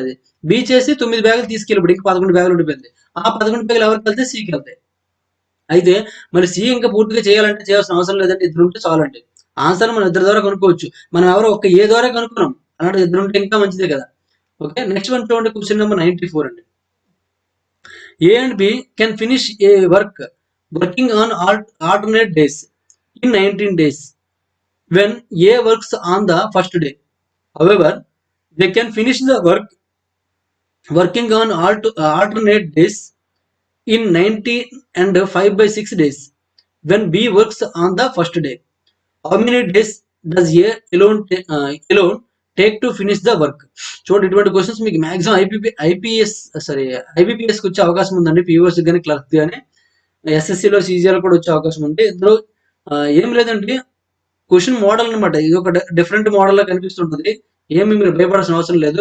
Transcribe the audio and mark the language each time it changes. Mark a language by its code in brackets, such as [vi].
[te] అది బి చేసి 9 బ్యాగులు తీసుకెళ్ళిపోయి ఇంక 11 బ్యాగులు ఉండిపోయింది. ఆ 11 బ్యాగులు ఎవరికి వెళ్తే సికి వెళ్తాయి. అయితే మరి సి ఇంకా పూర్తిగా చేయాలంటే చేయాల్సిన అవసరం లేదండి. ఇద్దరు ఉంటే చాలండి. ఆన్సర్ మనం ఇద్దరి ద్వారా కనుక్కోవచ్చు. మనం ఎవరో ఒక్క ఏ ద్వారా కనుక్కున్నాం. అలాంటి ఇద్దరు ఉంటే ఇంకా మంచిదే కదా. ఓకే, నెక్స్ట్ వన్ చూడండి, క్వశ్చన్ నెంబర్ 94 అండి. [en] A and B can finish a working on alternate days in 19 days when A works on the first day. However, they can finish the work working on alternate days in 90 and 5/6 days when B works on the first day. How many days does A alone take to finish the work? [te] చూడండి, ఇటువంటి questions మీకు maximum IBPS కి వచ్చే అవకాశం ఉందండి. POS కానీ clerk కానీ ఎస్ఎస్సిలో CGL కూడా వచ్చే అవకాశం ఉంది. ఇందులో ఏం లేదండి, క్వశ్చన్ మోడల్ అనమాట. ఇది ఒక డిఫరెంట్ మోడల్ లా కనిపిస్తుంటుంది. ఏమి మీరు భయపడాల్సిన అవసరం లేదు.